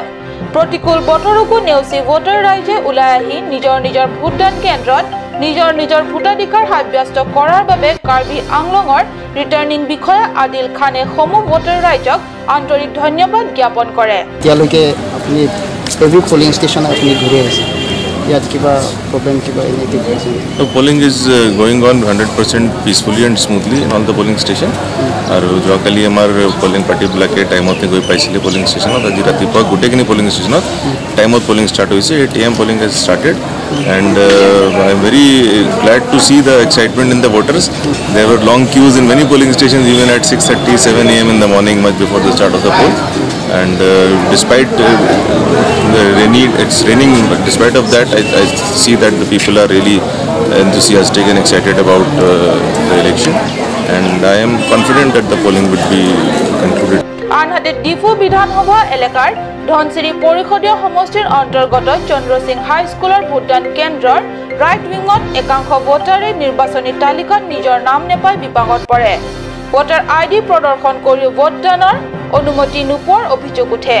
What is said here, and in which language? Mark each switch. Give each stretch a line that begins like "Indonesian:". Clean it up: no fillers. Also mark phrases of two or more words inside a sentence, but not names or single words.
Assamese: প্ৰতিকূল বতৰকো নেওচি ভোটাৰ ৰাইজে ওলাই আহি নিজৰ ভোটদান কেন্দ্ৰত নিজৰ ভোটাধিকাৰ সাব্যস্ত কৰাৰ বাবে কাৰ্বি আংলঙৰ ৰিটাৰ্নিং বিষয়া আদিল খানে সমূহ ভোটাৰ ৰাইজক আন্তৰিক ধন্যবাদ জ্ঞাপন কৰে। এতিয়ালৈকে আপুনি
English: every polling station
Assamese: আপুনি ঘূৰি আহিছে, ইয়াত কিবা প্ৰব্লেম কিবা এনেকৈ হৈছে?
English: So polling is going on 100% peacefully and smoothly on the polling station.
Assamese: আৰু যোৱাকালি আমাৰ polling পাৰ্টিবিলাকে টাইমতে গৈ পাইছিলে polling ষ্টেচনত। আজি ৰাতিপুৱা গোটেইখিনি polling ষ্টেচনত টাইমত
English: polling start
Assamese: হৈছে।
English: 8 AM polling has started and I am very glad to see the excitement in the voters. There were long queues in many polling stations even at 6:30, 7 AM in the morning much before the start of the poll. And despite the it's raining, but despite of that I see that the people are really enthusiastic and excited about the election, and I am confident that the polling would be concluded.
Assamese: আনহাতে ডিফু বিধানসভা এলেকাৰ ধনচিৰি পৰিষদীয় সমষ্টিৰ অন্তৰ্গত চন্দ্ৰ সিং হাই স্কুলৰ ভোটদান কেন্দ্ৰৰ ৰাইট উইঙত একাংশ ভোটাৰে নিৰ্বাচনী তালিকাত নিজৰ নাম নেপাই বিপাঙত পৰে। ভোটাৰ আইডি প্ৰদৰ্শন কৰি ভোটদানৰ অনুমতি নোপোৱাৰ অভিযোগ উঠে।